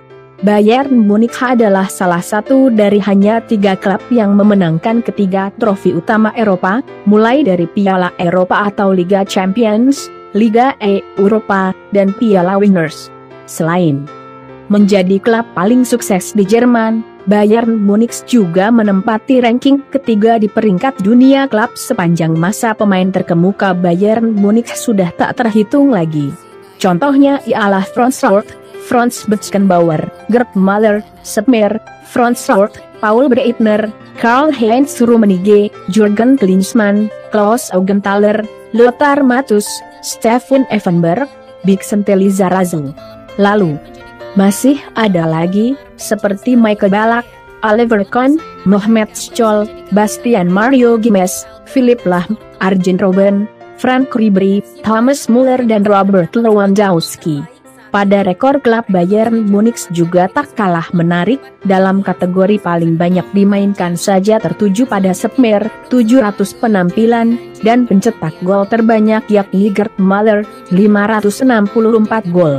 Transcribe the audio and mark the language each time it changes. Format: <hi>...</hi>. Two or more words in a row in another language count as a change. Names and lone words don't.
<id>Bayern Munich adalah salah satu dari hanya 3 klub yang memenangkan ketiga trofi utama Eropa, mulai dari Piala Eropa atau Liga Champions, Liga Eropa, dan Piala Winners. Selain menjadi klub paling sukses di Jerman, Bayern Munich juga menempati ranking ketiga di peringkat dunia klub sepanjang masa. Pemain terkemuka Bayern Munich sudah tak terhitung lagi. Contohnya ialah Franz Schwarz, Franz Beckenbauer, Gerd Müller, Sepp Maier, Franz Schwarz, Paul Breitner, Karl-Heinz Rummenigge, Jürgen Klinsmann, Klaus Augenthaler, Lothar Matthäus, Steffen Effenberg, Vicente Lizarazu. Lalu masih ada lagi, seperti Michael Ballack, Oliver Kahn, Mohamed Scholl, Bastian Mario Gimes, Philipp Lahm, Arjen Robben, Frank Ribery, Thomas Müller dan Robert Lewandowski. Pada rekor klub Bayern Munich juga tak kalah menarik, dalam kategori paling banyak dimainkan saja tertuju pada Sepp Maier, 700 penampilan, dan pencetak gol terbanyak yakni Gerd Müller, 564 gol.</id>